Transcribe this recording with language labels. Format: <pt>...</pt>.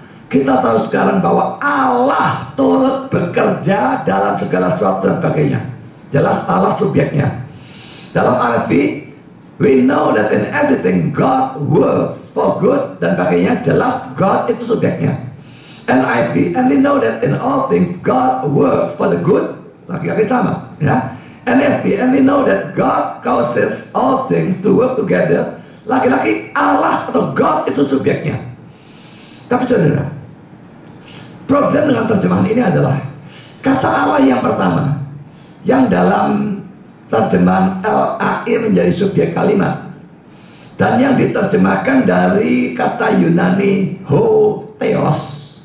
<id>Kita tahu sekarang bahwa Allah turut bekerja dalam segala sesuatu dan sebagainya. Jelas Allah subjeknya. Dalam RSV,</id> <en>we know that in everything God works for good</en> <id>dan sebagainya. Jelas God itu subjeknya.</id> <en>NIV, and we know that in all things God works for the good.</en> <id>Lagi-lagi sama, ya.</id> <en>NASB, and we know that God causes all things to work together.</en> <id>Lagi-lagi Allah atau God itu subjeknya. Tapi saudara, problem dengan terjemahan ini adalah kata Allah yang pertama, yang dalam terjemahan LAI menjadi subjek kalimat, dan yang diterjemahkan dari kata Yunani Hotheos.</id>